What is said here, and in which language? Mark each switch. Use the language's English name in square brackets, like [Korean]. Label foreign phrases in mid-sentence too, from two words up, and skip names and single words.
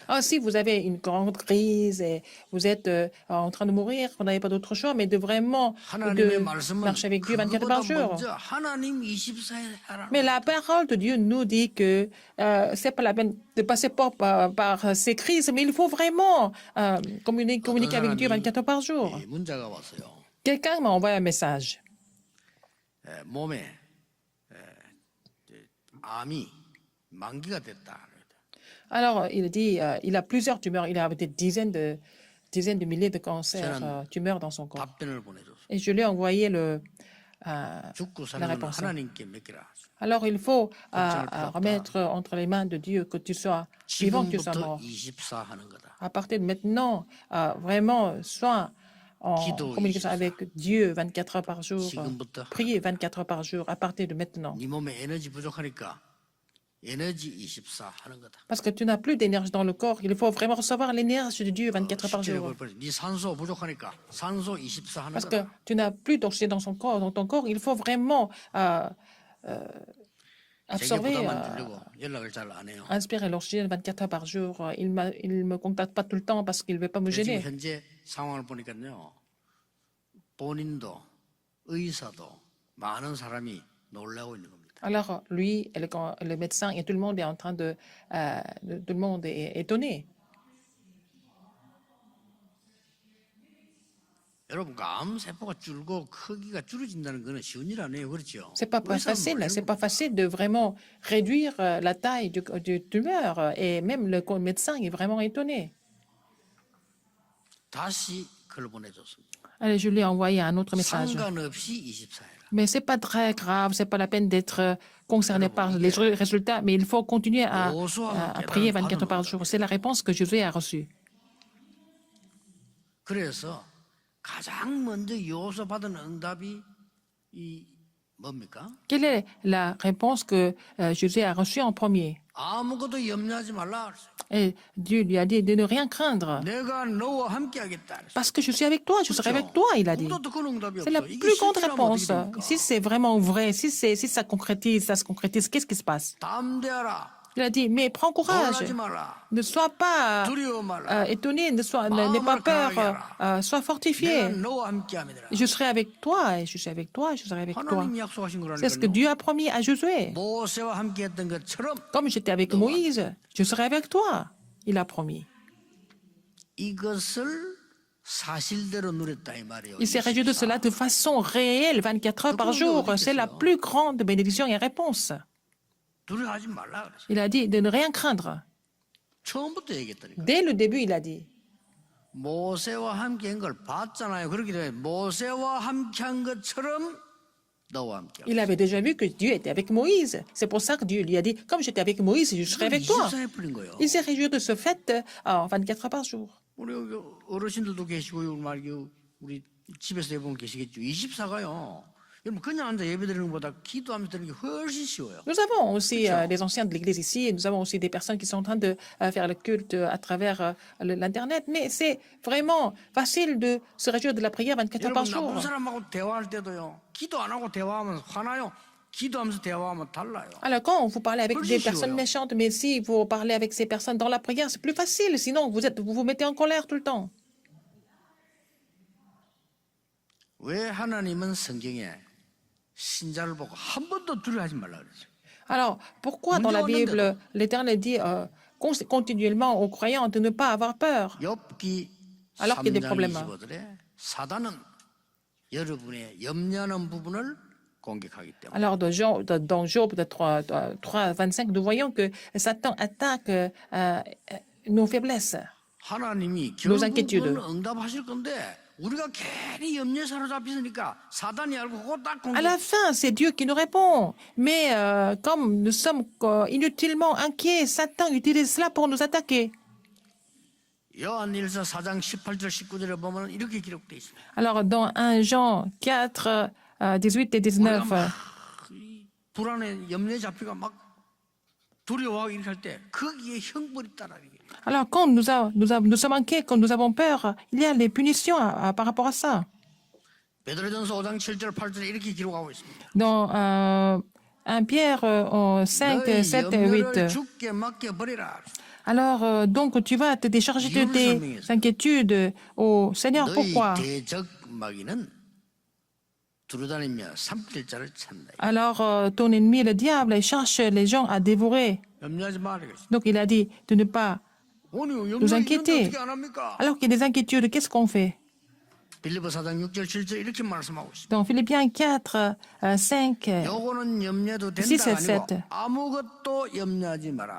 [French] Ah, si vous avez une grande crise et vous êtes en train de mourir, vous n'avez pas d'autre choix mais de vraiment [Korean] 하나님의 말씀은 [French] marcher avec Dieu 24 heures [Korean] 그보다 [French] par jour. [Korean] 먼저 하나님 24에 하라. [French] Mais la parole de Dieu nous dit que c'est pas la peine de passer par ces crises, mais il faut vraiment communiquer avec Dieu 24 heures par jour. [Korean] 이 문자가 왔어요. [French] Quelqu'un m'a envoyé un message. [Korean] 몸에 암이 만기가 됐다. [French] Alors, il dit, il a plusieurs tumeurs. Il a des dizaines de milliers de cancers, tumeurs dans son corps. [Korean] 답변을 보내줬어. [French] Et je lui ai envoyé [Korean] 죽고 [French] la [Korean] 사는 건 [French] réponse. [Korean] 하나님께 맡기라. [French] Alors, il faut remettre entre les mains de Dieu que tu sois vivant, que tu sois [Korean] 지금부터 [French] mort. [Korean] 24 하는 거다. [French] À partir de maintenant, vraiment, sois en communication avec Dieu 24 heures par jour. Priez 24 heures par jour à partir de maintenant. [Korean] 네 몸에 에너지 부족하니까 에너지 24 하는 거다. [French] Parce que tu n'as plus d'énergie dans le corps, il faut vraiment recevoir l'énergie de Dieu 24 heures par jour. [Korean] 네 산소 부족하니까 산소 24 하는 [French] Parce que [Korean] 거다. [French] tu n'as plus d'oxygène dans ton corps, il faut vraiment [Korean] 제게 [French] absorber, [Korean] 부담 안 주려고 연락을 잘 안 해요. [French] inspirer l'oxygène 24 heures par jour. Il me contacte pas tout le temps parce qu'il ne veut pas me [Korean] 지금 [French] gêner. [Korean] 현재 상황을 보니까요. 본인도 의사도 많은 사람이 놀라고 있는 겁니다. [French] Alors, lui, et le médecin et tout le monde est en train tout le monde est étonné. [Korean] 여러분, 암 세포가 줄고 크기가 줄어진다는 거는 쉬운 일 아니에요, 그렇죠? [French] C'est pas facile, c'est pas facile de vraiment réduire la taille du tumeur et même le médecin est vraiment étonné. [Korean] 다시 그걸 보내줬습니다. [French] Allez, je lui ai envoyé un autre message. [Korean] 상관없이 24회라. [French] Mais c'est pas très grave, c'est pas la peine d'être concerné par les résultats, mais il faut continuer à prier 24 heures par jour. C'est la réponse que Jésus a reçue. [Korean] 그래서 가장 먼저 여호수아 받은 응답이 이 뭡니까? [French] Quelle est la réponse que Jésus a reçue en premier? [Korean] 아무것도 염려하지 말라 그랬어요. [French] Et Dieu lui a dit de ne rien craindre. [Korean] 내가 너와 함께하겠다 그랬어요. [French] Parce que je suis avec toi, je serai avec toi, il a dit. [Korean] 아무것도 큰 응답이 [French] C'est la [Korean] 없어. 이게 [French] plus grande [Korean] 실제라면 [French] réponse. [Korean] 어떻게 됩니까? [French] Si c'est vraiment vrai, si ça se concrétise, qu'est-ce qui se passe? [Korean] 담대하라. [French] Il a dit, mais prends courage. [Korean] 놀라지 마라. [French] Ne sois pas [Korean] 두려워 마라. [French] étonné, n'aie pas peur, sois [Korean] 내가 [French] fortifié. [Korean] 너와 함께함이라. [French] Je serai avec toi, et je suis avec toi, et je serai avec toi. [Korean] 하나님이 약속하신 [French] C'est ce que [Korean] 거라니까요. [French] Dieu a promis à Josué. [Korean] 모세와 함께했던 것처럼 [French] Comme j'étais avec Moïse, je serai avec toi. Il a promis. [Korean] 이것을 사실대로 누렸다 이 말이에요. [French] Il s'est réjoui de cela de façon réelle, 24 heures par jour. C'est la plus grande bénédiction et réponse. [Korean] 두려워하지 말라 그랬어요. [French] Il a dit de ne rien craindre. [Korean] 처음부터 얘기했다니까. [French] Dès le début, il a dit. [Korean] 모세와 함께한 걸 봤잖아요. 그렇기 때문에 모세와 함께한 것처럼 너와 함께. [French] Il avait déjà vu que Dieu était avec Moïse. C'est pour ça que Dieu lui a dit, comme j'étais avec Moïse, je serai avec toi. [Korean] 24에 풀린 거예요. [French] Il s'est réjoui de ce fait en 24 heures par jour. [Korean] 우리 여기 어르신들도 계시고 우리 집에서 대부분 계시겠죠. 24가요. 여러분 그냥 앉아 예배드리는 것보다 기도하면서 드리는 게 훨씬 쉬워요. [French] Nous avons aussi des anciens de l'Église ici et nous avons aussi des personnes qui sont en train de faire le culte à travers l'Internet. Mais c'est vraiment facile de se réjouir de la prière 24 heures par [Korean] 여러분 [French] jour. [Korean] 나쁜 사람하고 대화할 때도요. 기도 안 하고 대화하면 화나요. 기도하면서 대화하면 달라요. [French] Alors quand vous parlez avec Plus des chiant, personnes alors. méchantes, mais si vous parlez avec ces personnes dans la prière, c'est plus facile. Sinon, vous vous mettez en colère tout le temps. [Korean] 왜 하나님은 성경에 신자를 보고 한 번도 두려워하지 말라 그랬어요. [French] Alors, pourquoi dans la Bible, l'Éternel dit continuellement aux croyants de ne pas avoir peur? [Korean] 욥기 [French] Alors qu'il y a des [Korean] 3장 [French] problèmes. [Korean] 25절에 사단은 여러분의 염려하는 부분을 공격하기 때문에. [French] Alors, dans Job 3, 25, nous voyons que Satan attaque nos faiblesses. [Korean] 하나님이 [French] nos [Korean] 결국은 [French] inquiétudes. [Korean] 응답하실 건데 우리가 괜히 염려에 사로잡히니까 사단이 알고 그거 딱 [French] À la [Korean] 공격. [French] fin, c'est Dieu qui nous répond. Mais comme nous sommes inutilement inquiets, Satan utilise cela pour nous attaquer. [Korean] 요한일서 4장 18절 19절에 보면 이렇게 기록되어 있습니다. [French] Alors, dans 1 Jean 4, 18 et 19, [Korean] 불안에 염려에 잡히가 막 두려워하고 이렇게 할 때 거기에 형벌이 따라 이게. [French] alors quand nous sommes inquiets, quand nous avons peur, il y a les punitions par rapport à ça. [Korean] 베드로전서 5장 7절 8절에 이렇게 기록하고 있습니다. [French] Dans 1 Pierre 5, [Korean] 너희 [French] 7 et [Korean] 염려를 [French] 8. [Korean] 주께 맡겨 버리라. [French] Alors, donc, tu vas te décharger de tes inquiétudes au Seigneur. [Korean] 너희 [French] Pourquoi? [Korean] 대적 마귀는 두루다니며 삼킬 자를 찾는다. [French] Alors, ton ennemi, le diable, il cherche les gens à dévorer. [Korean] 염려하지 말아야겠어. [French] Donc, il a dit de ne pas [Korean] 오늘 [French] nous [Korean] 염려 있는데 [French] inquiéter. [Korean] 어떻게 안 합니까? [French] Alors qu'il y a des inquiétudes, qu'est-ce qu'on fait? [Korean] 빌립보 4장 6절 7절 이렇게 말씀하고 있습니다. [French] Dans Philippiens 4, 5, [Korean] 요거는 염려도 [French] Si, [Korean] 된다가 [French] c'est [Korean] 아니고 [French] sept. [Korean] 아무것도 염려하지 마라.